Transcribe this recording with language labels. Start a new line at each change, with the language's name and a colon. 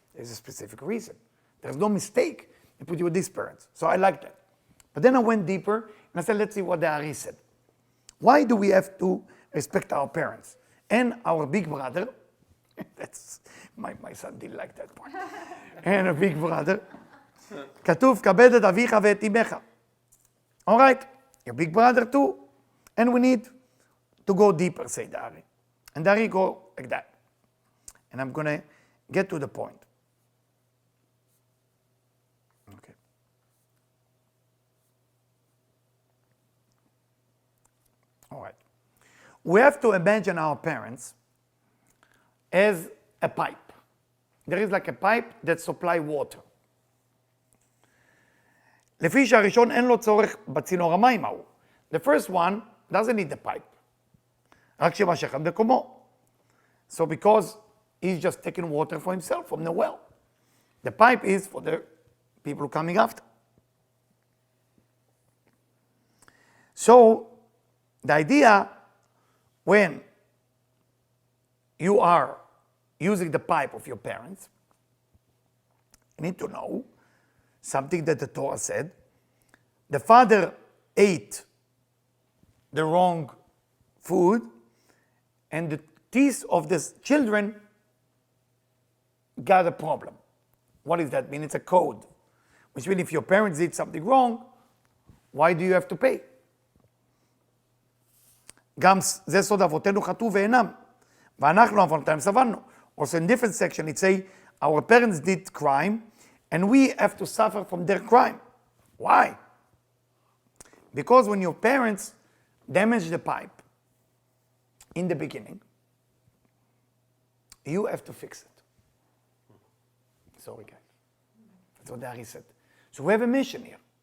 English: There's a specific reason. There's no mistake. He put you with these parents. So I like that. But then I went deeper and I said, let's see what the Ari said. Why do we have to respect our parents? And our big brother, that's my son didn't like that part. And a big brother,
Hebrew: כתוב, כבד את אביך ואת אמך.
English: All right, your big brother too. And we need to go deeper, say the Ari. And the Ari go like that. And I'm going to get to the point. Okay. All right. We have to imagine our parents as a pipe. There is like a pipe that supply water.
Hebrew: לפי שהראשון אין לו צורך בצינור המים ההוא.
English: The first one doesn't need the pipe.
Hebrew: רק שמשך עד מקומו.
English: So because he's just taking water for himself from the well. The pipe is for the people coming after. So the idea when you are using the pipe of your parents, You need to know something that the Torah said. The father ate the wrong food, and the teeth of the children got a problem. What does that mean? It's a code. Which means if your parents did something wrong, why do you have to pay?
Hebrew: גם זה סוד אבותינו חטאו ואינם, ואנחנו עוונותיהם סבלנו.
English: Also in different section it say, our parents did crime, and we have to suffer from their crime. Why? Because when your parents damage the pipe in the beginning, you have to fix it. Sorry guys. That's what Dari said. So we have a mission here.